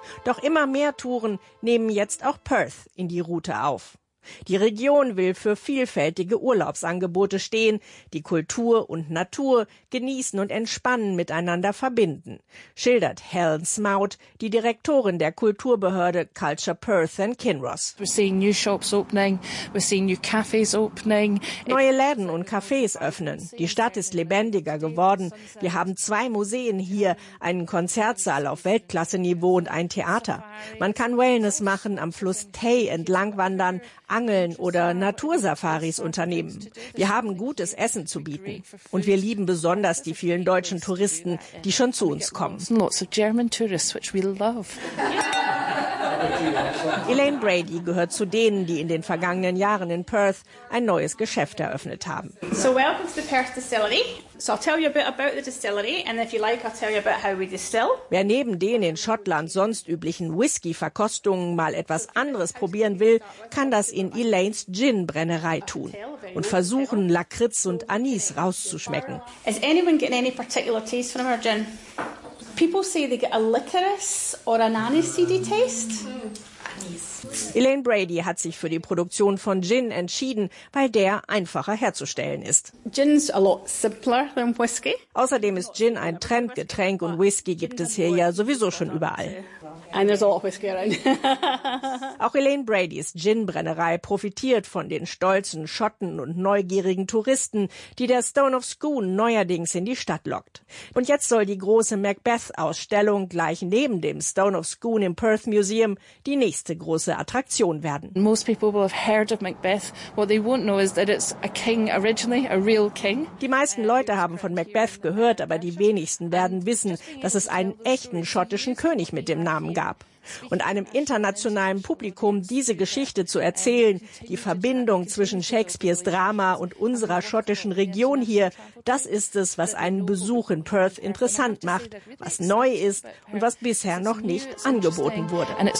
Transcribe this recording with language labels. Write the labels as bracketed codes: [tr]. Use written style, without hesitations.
[de] Doch immer mehr Touren nehmen jetzt auch Perth in die Route auf. Die Region will für vielfältige Urlaubsangebote stehen, die Kultur und Natur genießen und entspannen miteinander verbinden, schildert Helen Smout, die Direktorin der Kulturbehörde Culture Perth and Kinross. [en] We're seeing new shops opening, we're seeing new cafes opening. [de] Neue Läden und Cafés öffnen. Die Stadt ist lebendiger geworden. Wir haben zwei Museen hier, einen Konzertsaal auf Weltklasseniveau und ein Theater. Man kann Wellness machen, am Fluss Tay entlang wandern, Angeln oder Natursafaris unternehmen. Wir haben gutes Essen zu bieten. Und wir lieben besonders die vielen deutschen Touristen, die schon zu uns kommen. [en] Lots of German tourists, which we love. [de] Elaine Brady gehört zu denen, die in den vergangenen Jahren in Perth ein neues Geschäft eröffnet haben. [en] So, welcome to the Perth Distillery. So I'll tell you a bit about the distillery and if you like I'll tell you about how we distill. [de] Wer neben den in Schottland sonst üblichen Whisky-Verkostungen mal etwas anderes probieren will, kann das in Elaine's Gin-Brennerei tun und versuchen, Lakritz und Anis rauszuschmecken. [en] Is anyone getting any particular taste from our gin? People say they get a licorice or an aniseedy taste. [de] Elaine Brady hat sich für die Produktion von Gin entschieden, weil der einfacher herzustellen ist. [en] Gin's a lot simpler than whiskey. [de] Außerdem ist Gin ein Trendgetränk und Whisky gibt es hier ja sowieso schon überall. [en] And there's always Geraint. [de] Auch Elaine Bradys Gin-Brennerei profitiert von den stolzen Schotten und neugierigen Touristen, die der Stone of Scone neuerdings in die Stadt lockt. Und jetzt soll die große Macbeth-Ausstellung gleich neben dem Stone of Scone im Perth Museum die nächste große Attraktion werden. [en] Most people will have heard of Macbeth. What they won't know is that it's a king originally, a real king. [de] Die meisten Leute haben von Macbeth gehört, aber die wenigsten werden wissen, dass es einen echten schottischen König mit dem Namen gab. Und einem internationalen Publikum diese Geschichte zu erzählen, die Verbindung zwischen Shakespeares Drama und unserer schottischen Region hier, das ist es, was einen Besuch in Perth interessant macht, was neu ist und was bisher noch nicht angeboten wurde.